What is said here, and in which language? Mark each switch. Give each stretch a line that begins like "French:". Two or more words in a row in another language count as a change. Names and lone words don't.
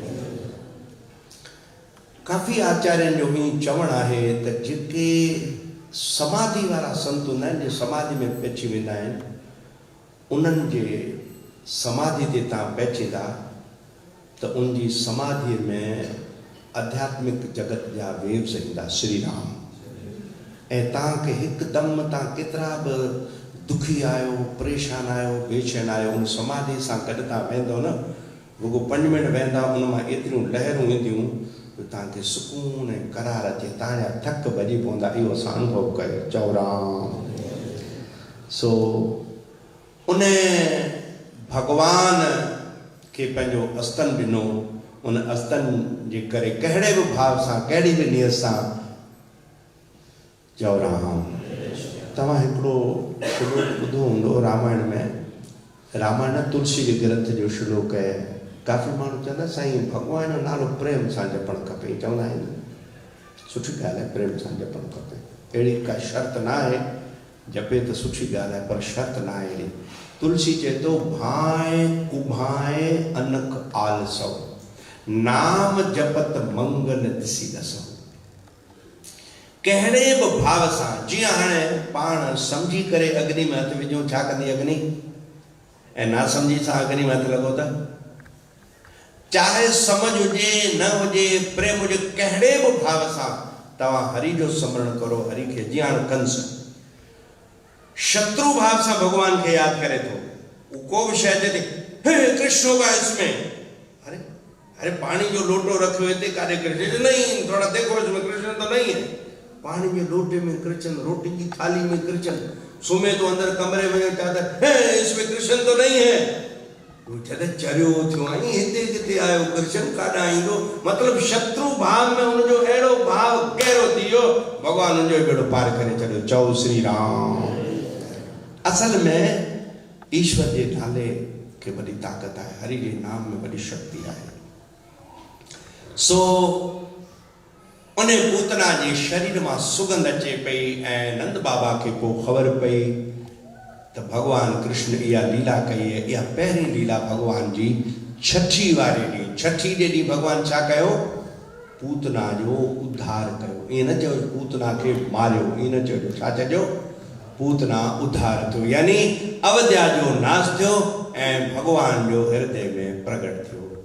Sindhi: काफ़ी आचार्यनि जो ही चवणु आहे त जेके समाधि वारा संत हूंदा आहिनि, जे समाधि में पहुची वेंदा आहिनि, उन्हनि जे समाधि ते तव्हां पहुचींदा त उनजी समाधीअ में आध्यात्मिक जगत जा वेव्स ईंदा। श्री राम। ऐं तव्हांखे हिकदमि तव्हां केतिरा बि दुखी आहियो, परेशान आहियो, बेचैन आहियो, उन समाधि सां गॾु तव्हां वेंदो न, रुगो 5 मिंट वेंदा, उन मां एतिरियूं लहरूं ईंदियूं त तव्हांखे सुकून ऐं करार अचे, तव्हांजा थक भॼी पवंदा। इहो असां अनुभव कयो। चओ राम। सो उन भगवान खे पंहिंजो अस्तन ॾिनो। उन अस्तन जे करे कहिड़े बि भाव सां, कहिड़ी बि नियत सां, चओ राम। तव्हां हिकिड़ो श्लोक ॿुधो हूंदो रामायण में। रामायण तुलसी जे ग्रंथ जो श्लोक आहे। काफ़ी माण्हू चवंदा साईं भॻवान जो नालो प्रेम सां जपणु खपे। चवंदा आहिनि सुठी ॻाल्हि आहे, प्रेम सां जपणु खपे। अहिड़ी का शर्त न आहे, जपे त सुठी ॻाल्हि आहे, पर शर्त न आहे अहिड़ी। तुलसी चए थो भाए कुभाए अनक आलसो, नाम जपत मंगल ॾिसी ॾसो। कहिड़े बि भाव सां, जीअं हाणे पाण सम्झी करे अग्नि में हथु विझूं, छा कंदी अग्नि? ऐं ना सम्झी सां अग्नि में हथु लॻो त, चाहे समझ हुजे न हुजे, प्रेम हुजे, कहिड़े बि भाव सां तव्हां हरि जो स्मरण करो। हरि खे जीअं हाणे
Hindi: कंस शत्रु भाव से भगवान के याद करे तो को भी शायद हे कृष्ण होगा इसमें। अरे अरे पानी जो लोटो रखे हुए थे कार्य कृष्ण नहीं, थोड़ा देखो इसमें कृष्ण तो नहीं है। पानी में लोटे में कृष्ण, रोटी की थाली में कृष्ण, सुमे तो अंदर कमरे में चादर, हे इसमें कृष्ण तो नहीं है।
Sindhi: चरियो थियो आई हिते किथे आयो कृष्ण काडा ईंदो। मतलब शत्रु भाव में उन जो एड़ो भाव गहरो थियो, भगवान उन जो बेड़ो पार करे चढ़ो। चौ श्री राम।
Hindi: असल में ईश्वर के नाले के बड़ी ताकत है, हरि के नाम में बड़ी शक्ति है।
Sindhi: सो उन्हें पूतना जे शरीर में सुगंध अचे पई ऐं नंद बाबा के पो खबर पई तो भगवान कृष्ण इहा लीला कई है। इहा पहिरीं लीला भगवान जी छठी वारे ॾींहुं, छठी जे ॾींहुं भगवान छा कयो? पूतना जो उद्धार कयो। ईअं न चयो पूतना के मारियो, ईअं न चयो, छा चयो? पूतना उद्धार थियो, यानी अवध्या जो नाश थियो ऐं भगवान जो हृदय में प्रगट थियो।